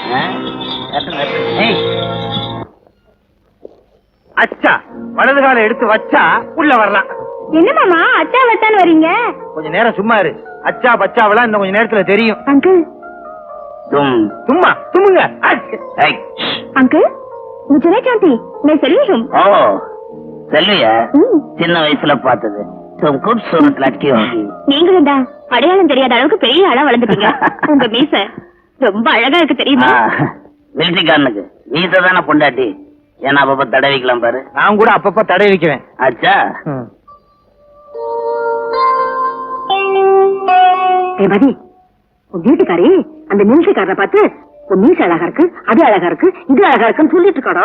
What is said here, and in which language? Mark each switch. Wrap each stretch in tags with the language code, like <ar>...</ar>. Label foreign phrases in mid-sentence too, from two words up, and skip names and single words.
<ta>அச்சா, வலது கால எடுத்து வச்சா உள்ள வரலாம். என்ன மாமா அச்சா வச்சான்னு வரீங்க? கொஞ்ச நேரம் சும்மா இரு. அச்சா பச்சாவெல்லாம் இன்னும் கொஞ்ச நேரத்துல தெரியும். அங்கிள், சும்மா தும்முங்க.</ta> <hi>अंकल मुझे नहीं जानती, मैं सेल्वी हूँ।</hi> <ta>ஓ, செல்வியா? சின்ன வயசுல பார்த்தது.</ta> <hi>तुम खूबसूरत लड़की होगी.</hi> <ta>நீங்களும் தான் அடையாளம் தெரியாத அளவுக்கு பெரிய ஆளா வளர்ந்துட்டீங்க. உங்க மீச ரொம்ப அழகா இருக்கு தெரியுமா? மிலிட்டரிக்காரனுக்கு மீச தானே பொண்டாட்டி. ஏன்னா அப்பப்ப தடவிக்கலாம் பாரு. நான் கூட அப்பப்ப தடை வைக்கிறேன். ஆச்சா. மதி, உன் வீட்டுக்காரி அந்த மிலிட்டரிக்காரரை பார்த்து உன் மீச அழகா இருக்கு, அது அழகா இருக்கு, இது அழகா இருக்குன்னு சொல்லிட்டு இருக்காடா.</ta>